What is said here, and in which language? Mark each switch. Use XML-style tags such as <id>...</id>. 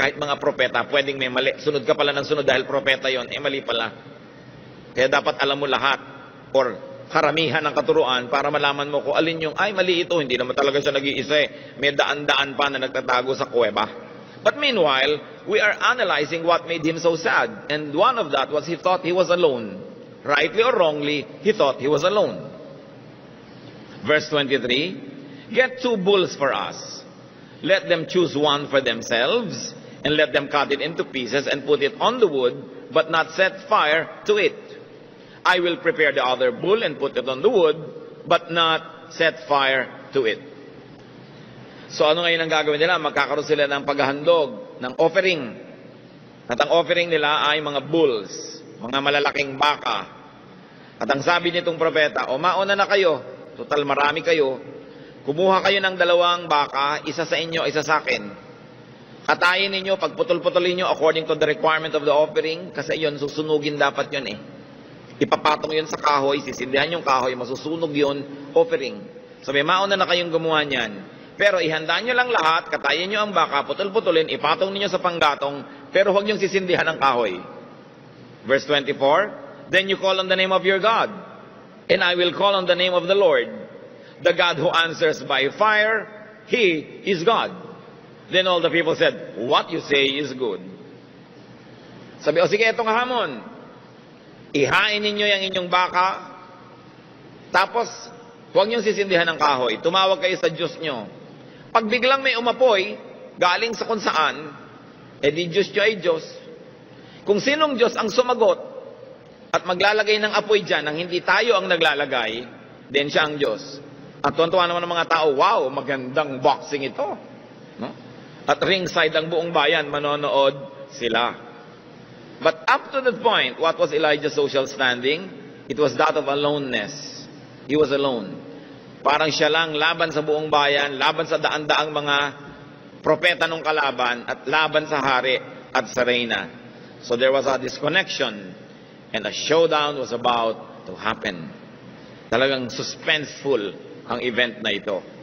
<tl>Kahit mga propeta, pwedeng may mali. Sunod ka pala ng sunod dahil propeta yon, mali pala. Kaya dapat alam mo lahat, or karamihan ng katuruan, para malaman mo kung alin yung, ay mali ito, hindi naman talaga siya nag-iisa. May daan-daan pa na nagtatago sa kuweba.</tl> <en>But meanwhile, we are analyzing what made him so sad. And one of that was he thought he was alone. Rightly or wrongly, he thought he was alone. Verse 23, get 2 bulls for us. Let them choose one for themselves, and let them cut it into pieces and put it on the wood, but not set fire to it. I will prepare the other bull and put it on the wood, but not set fire to it.</en> <tl>So ano ngayon ang gagawin nila? Magkakaroon sila ng paghahandog, ng offering. At ang offering nila ay mga bulls, mga malalaking baka. At ang sabi nitong propeta, o mauna na kayo, total marami kayo, kumuha kayo ng 2 baka, isa sa inyo, isa sa akin. Katayin ninyo, pagputol-putulin nyo</tl> <en>according to the requirement of the offering,</en> <tl>kasi yun, susunugin dapat yun eh. Ipapatong yun sa kahoy, sisindihan yung kahoy, masusunog yun, offering. Sabi, mauna na kayong gumawa niyan. Pero ihanda nyo lang lahat, katayin nyo ang baka, putol-putulin, ipatong ninyo sa panggatong, pero huwag nyo sisindihan ang kahoy.</tl> <en>Verse 24, then you call on the name of your God, and I will call on the name of the Lord. The God who answers by fire, He is God. Then all the people said, what you say is good.</en> <tl>Sabi, o sige, itong hamon. Ihain ninyo yung inyong baka, tapos huwag niyong sisindihan ng kahoy. Tumawag kayo sa Diyos nyo. Pag biglang may umapoy, galing sa kung saan, di Diyos nyo ay Diyos. Kung sinong Diyos ang sumagot, at maglalagay ng apoy dyan nang hindi tayo ang naglalagay, then siya ang Diyos. At tuwan-tuwa naman ng mga tao, wow, magandang boxing ito. No? At ringside ang buong bayan, manonood sila.</tl> <en>But up to that point, what was Elijah's social standing? It was that of aloneness. He was alone.</en> <tl>Parang siya lang laban sa buong bayan, laban sa daan-daang mga propeta ng kalaban, at laban sa hari at sa reyna.</tl> <en>So there was a disconnection. And a showdown was about to happen.</en> <tl>Talagang suspenseful ang event na ito.</tl>